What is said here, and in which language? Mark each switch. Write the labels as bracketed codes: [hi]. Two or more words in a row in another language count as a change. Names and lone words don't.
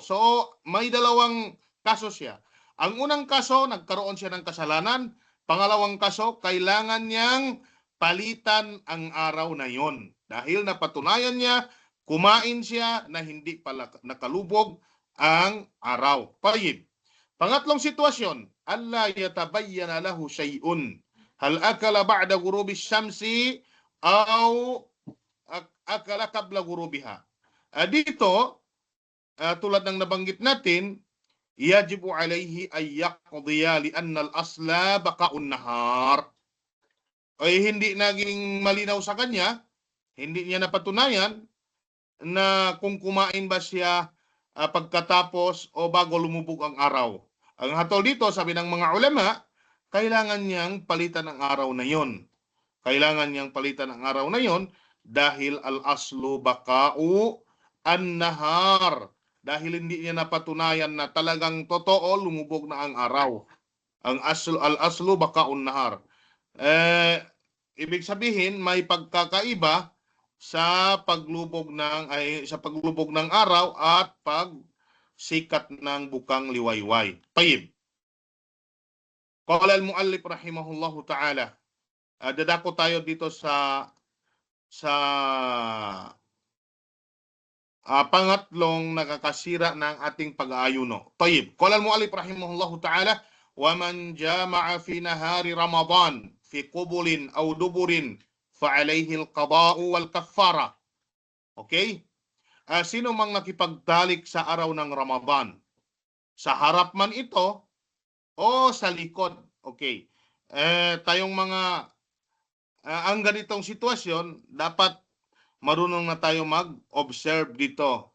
[tl] So, may dalawang kaso siya. Ang unang kaso, nagkaroon siya ng kasalanan. Pangalawang kaso, kailangan niyang palitan ang araw na yon. Dahil napatunayan niya, kumain siya na hindi pala nakalubog ang araw. Tayyib. Pangatlong sitwasyon, [ar] ألا يتبين له شيء. هل أكل بعد غروب الشمس أو أكل قبل غروبها. [tl] Dito, tulad ng nabanggit natin, [ar] يجب عليه أن يقضي لأن الأصل بقاء النهار. [tl] Ay hindi naging malinaw sa kanya, hindi niya napatunayan na kung kumain ba siya pagkatapos o bago lumubog ang araw. Ang hatol dito, sabi ng mga ulama, kailangan niyang palitan ang araw na yon. Kailangan niyang palitan ang araw na yon dahil [ar] الأصل بقاء النهار. [tl] Dahil hindi niya napatunayan na talagang totoo lumubog na ang araw. [ar] الأصل بقاء النهار. [tl] Ibig sabihin may pagkakaiba sa paglubog ng araw at pagsikat ng bukang liwayway. Tayyib. [ar] قال المؤلف رحمه الله تعالى. [tl] Dadako tayo dito sa pangatlong nakakasira ng ating pag-aayuno. Tayyib. [ar] قال المؤلف رحمه الله تعالى ومن جامع في نهار رمضان في قبل أو دبر فعليه القضاء والكفارة. [tl] Okay? Sino mang nakipagtalik sa araw ng Ramadan, sa harap man ito o sa likod. Okay. Tayong mga ang ganitong sitwasyon, dapat marunong na tayo mag-observe dito.